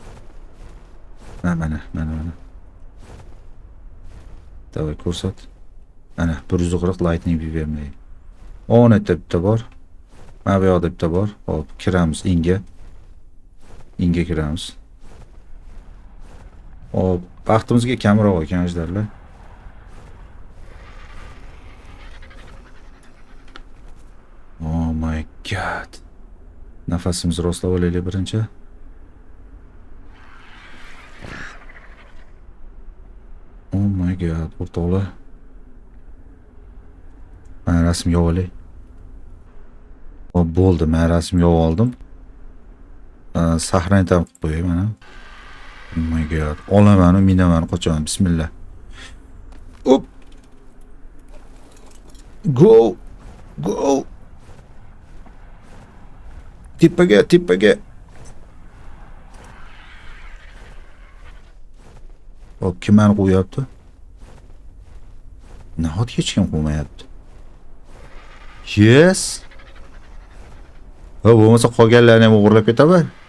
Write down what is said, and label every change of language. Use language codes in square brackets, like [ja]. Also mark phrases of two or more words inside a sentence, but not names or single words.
[uz] Mana. Davay ko'rsat. Ana 140 lightning bir vermaydi. 10 etda bitta bor. Mana bu yoqda bitta bor. Hop, kiramiz inga. Inga kiramiz. Hop, baxtimizga kamroq ekan ajdarlar. [en] Oh my god. [uz] Nafasimizni rostlab olaylik birinchi. [en] Oh my god, [uz] o'rtoqlar. Mana rasm yozib olay. Hop, bo'ldi, men rasm yozib oldim. Sahrani ham qilib qo'yay mana. [en] Oh my god. [uz] Olaman, minaman, qochaman. Bismillah. [en] Up. Go. Go. [uz] Tepaga. Hop, kim meni qo'yapti? Nahot hech kim qo'ymayapti. Yes. Ha, bo'lmasa qolganlarni ham o'g'irlab ketaman.